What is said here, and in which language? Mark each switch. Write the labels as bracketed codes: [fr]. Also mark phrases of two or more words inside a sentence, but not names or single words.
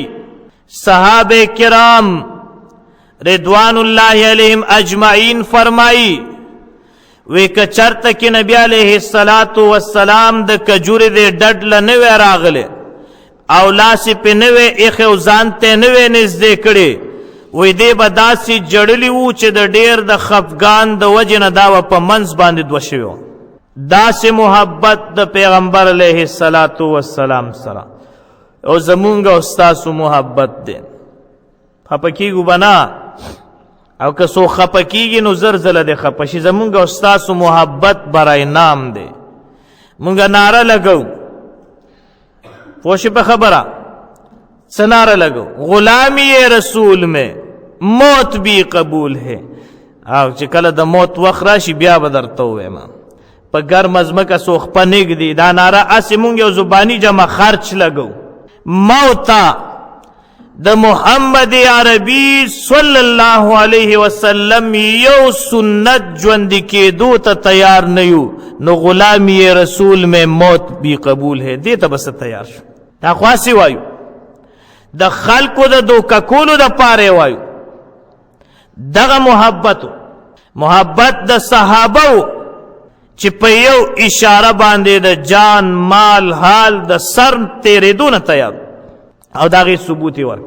[ps] صحابه کرام [ar] رضوان الله علیهم اجمعین [ps] فرمائی وی که چرته کې نبی [ar] علیه السلام [ps] د کجورې د ډډ له نه وی راغلی او لاسې پې نه وی ایښی او ځان ته نه وی نږدې کړې، وی دی به داسې جړلي وو چې د ډېر د خفګان د وجې نه دا به په منځ باندې دوه شوي وو. داسې محبت د پیغمبر [ar] علیه السلام [ps] سره او زمونږ او ستاسو محبت دی. خفه کېږو به نه، او که څوک خفه کېږي نو زر ځله دی خفه شي. زمونږ او ستاسو محبت برای نام دی. مونږ ناره لګو، پوه شي په خبره؟ څه ناره لګو؟ [ur] غلامی رسول میں موت بھی قبول ہے. [ps] او چې کله د موت وخت راشي بیا به درته ووایم په ګرمه ځمکه څوک خپه نږدي. دا ناره هسې مونږ یو زباني جمع خرچ لګو. موتا د محمد عربي [ar] صلی الله علیه وسلم [ps] یو سنت ژوندي کېدو ته تیار نه یو نو [ur] غلامی رسول میں موت بھی قبول ہے. [ps] دې ته بس تیار شو. دا خو هسې وایو د خلکو د دوکه کولو دپاره وایو. دغه محبت د صحابه چې په یو اشاره باندې د جان مال حال د سر تیرېدو نه تیار او د هغې ثبوت یې ورکړ.